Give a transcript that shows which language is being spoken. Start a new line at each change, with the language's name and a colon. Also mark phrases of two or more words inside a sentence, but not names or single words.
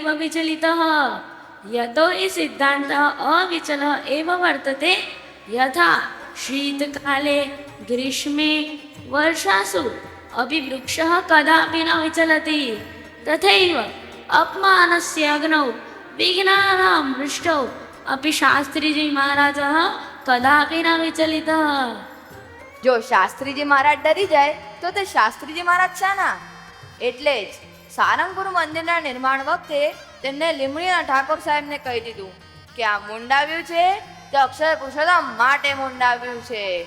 Sanskrit: विचलितः यतो हि सिद्धान्तः अविचलः एव वर्तते यथा शीतकाले ग्रीष्मे वर्षासु अपि वृक्षः कदापि न विचलति तथैव अपमानस्य अग्नौ विघ्नानां वृष्टौ अपि शास्त्रीजी महाराजः कदापि न विचलितः.
Gujarati: જો શાસ્ત્રીજી મહારાજ ડરી જાય તો તે શાસ્ત્રીજી મહારાજ શાના? એટલે જ સારંગપુર મંદિરના નિર્માણ વખતે તેમને લીમડીના ઠાકોર સાહેબને કહી દીધું કે આ મુંડાવ્યું છે તે અક્ષર પુરુષોત્તમ માટે મુંડાવ્યું છે.